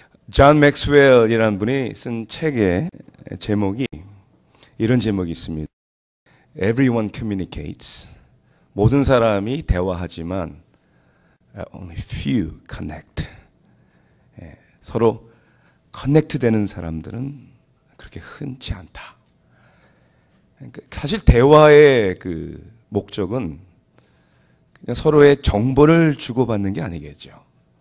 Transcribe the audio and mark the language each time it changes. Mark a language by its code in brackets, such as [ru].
[ko] 존 맥스웰이라는 분이 쓴 책의 제목이 이런 제목이 있습니다. [en] Everyone communicates. [ko] 모든 사람이 대화하지만 [en] only few connect. [ko] 서로 커넥트 되는 사람들은 그렇게 흔치 않다. 사실 대화의 그 목적은 그냥 서로의 정보를 주고받는 게 아니겠죠.